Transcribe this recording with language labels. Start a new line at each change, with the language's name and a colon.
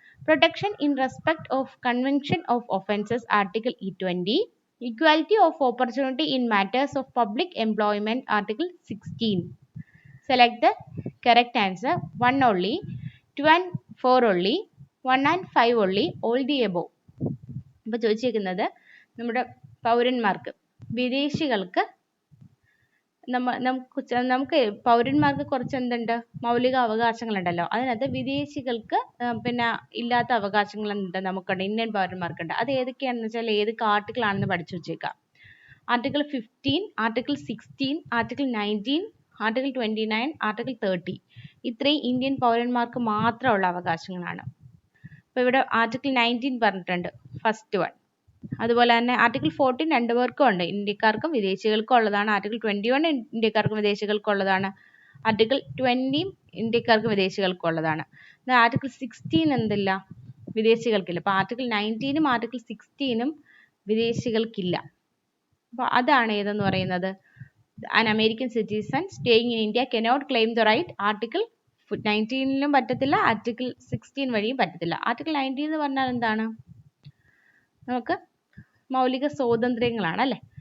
English: Protection in respect of Convention of Offences, Article 20. Equality of opportunity in matters of public employment, Article 16. Select the correct answer. 1 only, 2 and 4 only, 1 and 5 only, all the above.
Malayalam: ഇപ്പോൾ ചോദിച്ചിരിക്കുന്നത് നമ്മുടെ പൗരന്മാർക്ക്, വിദേശികൾക്ക് നമുക്ക് പൗരന്മാർക്ക് കുറച്ച് എന്തുണ്ട്, മൗലിക അവകാശങ്ങളുണ്ടല്ലോ. അതിനകത്ത് വിദേശികൾക്ക് പിന്നെ ഇല്ലാത്ത അവകാശങ്ങൾ ഉണ്ട്, നമുക്കുണ്ട്, ഇന്ത്യൻ പൗരന്മാർക്കുണ്ട്. അത് ഏതൊക്കെയാണെന്ന് വെച്ചാൽ ഏതൊക്കെ ആർട്ടിക്കിൾ ആണെന്ന് പഠിച്ചു വെച്ചേക്കാം. Article 15, article 16, article 19, article 29, article 30. ഇത്രയും ഇന്ത്യൻ പൗരന്മാർക്ക് മാത്രമുള്ള അവകാശങ്ങളാണ്. അപ്പോൾ ഇവിടെ ആർട്ടിക്കിൾ 19 പറഞ്ഞിട്ടുണ്ട്, ഫസ്റ്റ് വൺ. അതുപോലെ തന്നെ ആർട്ടിക്കിൾ 14 രണ്ടുപേർക്കും ഉണ്ട്, ഇന്ത്യക്കാർക്കും വിദേശികൾക്കും ഉള്ളതാണ്. ആർട്ടിക്കിൾ 21 ഇന്ത്യക്കാർക്കും വിദേശികൾക്കും ഉള്ളതാണ്. ആർട്ടിക്കിൾ 20 ഇന്ത്യക്കാർക്കും വിദേശികൾക്കും ഉള്ളതാണ്. ആർട്ടിക്കിൾ 16 എന്തില്ല, വിദേശികൾക്കില്ല. അപ്പോൾ ആർട്ടിക്കിൾ 19 ആർട്ടിക്കിൾ 16 വിദേശികൾക്കില്ല. അപ്പോൾ അതാണ് ഏതെന്ന് പറയുന്നത്,
English: an American citizen staying in India cannot claim the right.
Malayalam: Article 19 പറ്റത്തില്ല, ആർട്ടിക്കിൾ 16 വഴിയും പറ്റത്തില്ല. ആർട്ടിക്കിൾ 19 എന്ന് പറഞ്ഞാൽ എന്താണ്, നമുക്ക് മൗലിക സ്വാതന്ത്ര്യങ്ങളാണ് അല്ലേ.